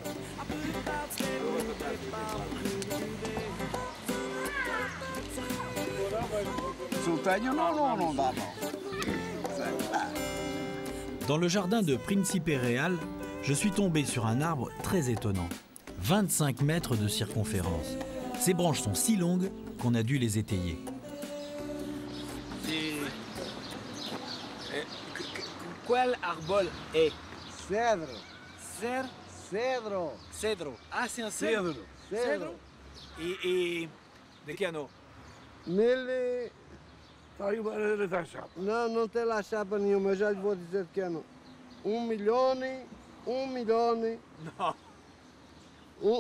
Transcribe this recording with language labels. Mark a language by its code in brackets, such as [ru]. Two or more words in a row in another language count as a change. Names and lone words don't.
[fr] Dans le jardin de Príncipe Real, je suis tombé sur un arbre très étonnant. 25 mètres de circonférence. Ses branches sont si longues qu'on a dû les étayer. Quel arbol est? [pt] Cedro. Cer? Cedro. Cedro. [fr] Ah, c'est un cedro. [pt] Cedro. E de que ano? Nele. Não, não tem lá chapa nenhuma, eu já lhe vou dizer de que ano. 1 milhão. Não.